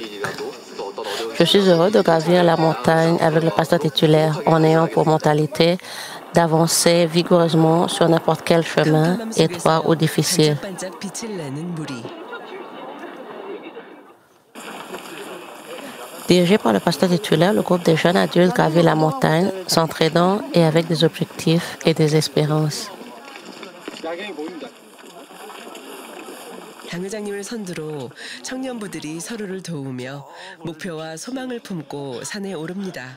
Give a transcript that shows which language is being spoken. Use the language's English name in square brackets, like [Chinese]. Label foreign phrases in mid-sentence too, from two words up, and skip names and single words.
[French] Je suis heureux de gravir la montagne avec le pasteur titulaire en ayant pour mentalité d'avancer vigoureusement sur n'importe quel chemin, étroit ou difficile. Dirigé par le pasteur titulaire, le groupe des jeunes adultes gravit la montagne, s'entraînant et avec des objectifs et des espérances. [Korean] 당회장님을 선두로 청년부들이 서로를 도우며 목표와 소망을 품고 산에 오릅니다.